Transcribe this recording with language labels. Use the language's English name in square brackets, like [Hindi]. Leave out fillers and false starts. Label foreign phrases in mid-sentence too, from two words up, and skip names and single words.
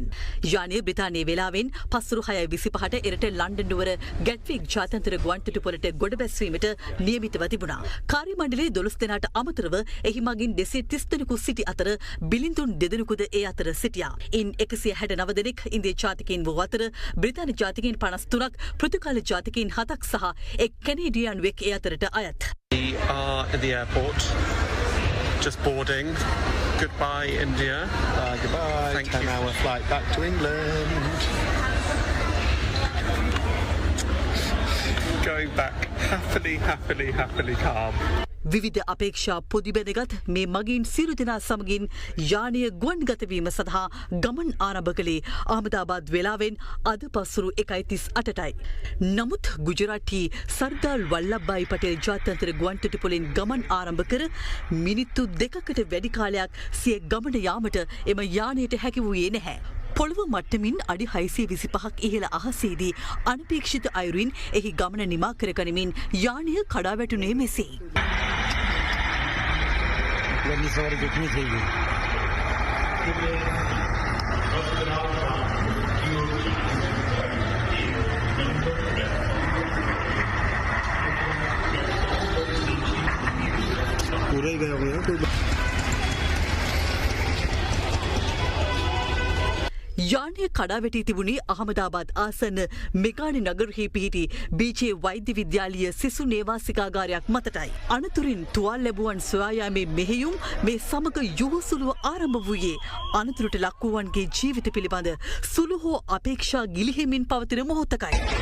[Sinhala] යානය බ්‍රිතාන්‍ය වේලාවෙන් පස්වරු 6:25ට එරට ලන්ඩන් නුවර ගැට්වික් ජාත්‍යන්තර ගුවන්තොටුපොළට ගොඩ බැස්වීමට නියමිතව තිබුණා. කාර්ය මණ්ඩලයේ 12 දෙනාට අමතරව එහි මගින් 230 දෙනෙකු සිටි අතර බිලිඳුන් 2 දෙනෙකුද ඒ අතර සිටියා. ඉන් 169 දෙනෙක් ඉන්දිය ජාතිකයින් වූ අතර බ්‍රිතාන්‍ය ජාතිකයින් 53ක්, පෘතුගාල ජාතිකයින් 7ක් සහ එක් කැනේඩියන්වෙක් ඒ අතරට අයත්. [English] We are at the airport, just boarding. Goodbye, India. Goodbye. Thank 10-hour flight back to England. Going back happily calm. [Sinhala] විවිධ අපේක්ෂා පොදිබැදගත් මේ මගින් සියලු දෙනා සමගින් යානය ගුවන්ගත වීම සඳහා ගමන් ආරම්භ කළේ අහමදාබාද් වේලාවෙන් අද පස්වරු 1:38ටයි. නමුත් ගුජරාටි සර්දාර් වල්ලභ්භායි පටේල් ජාත්‍යන්තර ගුවන්තොටුපොළෙන් ගමන් ආරම්භ කර මිනිත්තු 2කට වැඩි කාලයක් සිය ගමන යාමට එම යානයට හැකි වූයේ නැහැ. පොළව මට්ටමින් අඩි 625ක් ඉහළ අහසේදී අනපේක්ෂිත අයුරින් එහි ගමන නිමා කර ගනිමින් යානය කඩා වැටුනේ මෙසේ. [Hindi] लंबी सवारी कितनी थी पूरा ही गया हुआ है [Sinhala] යානය කඩා වැටී තිබුණේ අහමදාබාද් ආසන්න මෙගානි නගරෙහි පිහිටි බීජේ වෛද්‍ය විද්‍යාලීය සිසු නේවාසිකාගාරයක් මතටයි. අනතුරින් තුවාල ලැබුවන් සොයා යාමේ මෙහෙයුම් මේ සමග යුහුසුලුව ආරම්භ වූයේ අනතුරට ලක්වූවන්ගේ ජීවිත පිළිබඳ සුළු හෝ අපේක්ෂා ගිලිහෙමින් පවතින මොහොතකයි.